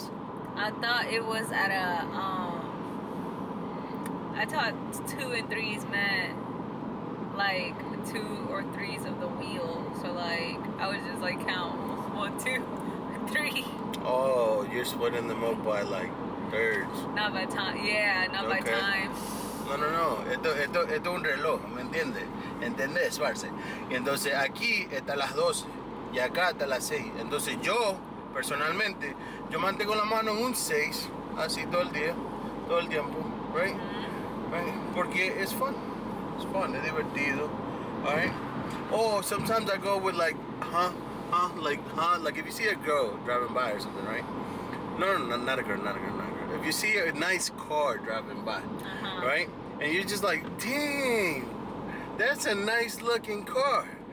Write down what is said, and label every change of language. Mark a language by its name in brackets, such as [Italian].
[English] think- I thought it was at a I thought 2 and 3s meant like 2 or 3s of the wheel. So like I would just like count 1, 2, 3. Oh, you're splitting them up by like thirds. Not by time. Yeah, not by Okay. time. No. [Spanish] Esto es un reloj, ¿me entiendes? ¿Entendés, parce? Y entonces aquí está las 12 y acá está las 6. Entonces yo, personalmente, yo mantengo la mano en un 6, así todo el día, todo el tiempo, right? [English] Right? [Spanish] Porque [English] it's fun. It's fun, [Spanish] es divertido, [English] alright? Oh, sometimes I go with like, like if you see a girl driving by or something, right? No, not a girl. If you see a nice car driving by, right? And you're just like, dang, that's a nice looking car.